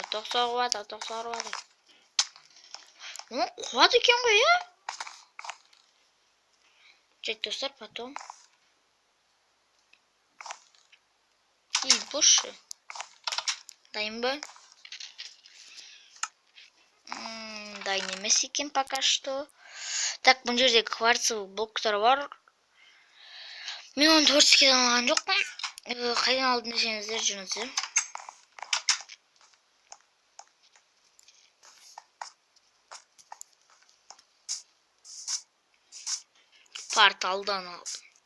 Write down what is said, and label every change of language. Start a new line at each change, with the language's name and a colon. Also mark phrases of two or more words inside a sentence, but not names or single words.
Kazakh: Тоқсауға жатыр. Қуады екен ғой, я? Жет достар,
Russian: потом. И больше.
Kazakh: Дайын ба? Дайын емес екен
Russian: пока что. Так,
Kazakh: бұл жерде кварцевый блоктар бар. Мен оны творческийден алған жоқпын. Қайдан алдым десеңіздер, жүріңіздер. Порталдан алдым.